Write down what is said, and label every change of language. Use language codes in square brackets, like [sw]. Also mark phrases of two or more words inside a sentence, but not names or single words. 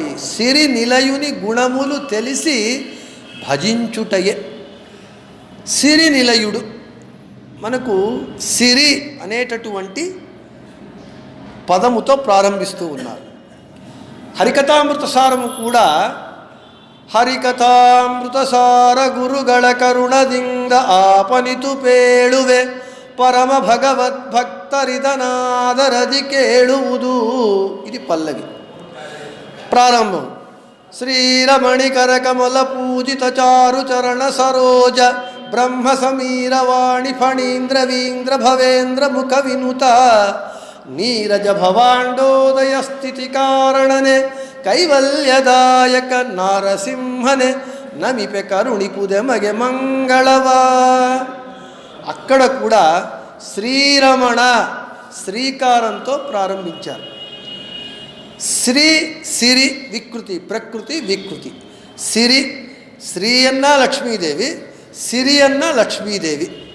[te] సిరి నిలయుని గుణములు తెలిసి భజించుటయే. సిరి నిలయుడు మనకు సిరి అనేటటువంటి పదముతో ప్రారంభిస్తూ ఉన్నారు. హరికథామృత సారము కూడా [kn] ಹರಿಕಥಾಮೃತ ಸಾರ ಗುರುಗಳ ಕರುಣದಿಂದ ಆಪನಿತು ಪೇಳುವೆ ಪರಮ ಭಗವದ್ಭಕ್ತರಿದನಾದರದಿ ಕೇಳುವುದು. [te] ఇది పల్లవి. ప్రారంభం. [kn] ಶ್ರೀರಮಣಿಕರ ಕಮಲ ಪೂಜಿತ ಚಾರು ಚರಣ ಸರೋಜ ಬ್ರಹ್ಮ ಸಮೀರ ವಾಣಿ ಫಣೀಂದ್ರ ವೀಂದ್ರ ಭವೇಂದ್ರ ಮುಖ ವಿನುತ ನೀರಜ ಭವಾಂಡೋದಯ ಸ್ಥಿತಿ ಕಾರಣನೆ ಕೈವಲ್ಯದಾಯಕ ನಾರಸಿಂಹನೆ ನಮಿಪೆ ಕರುಣಿಪುದೆ ಮಗೆ ಮಂಗಳವಾ. [te] అక్కడ కూడా శ్రీరమణ శ్రీకారంతో ప్రారంభించారు. శ్రీ సిరి వికృతి, ప్రకృతి వికృతి. సిరి శ్రీ అన్న లక్ష్మీదేవి, సిరి అన్న లక్ష్మీదేవి.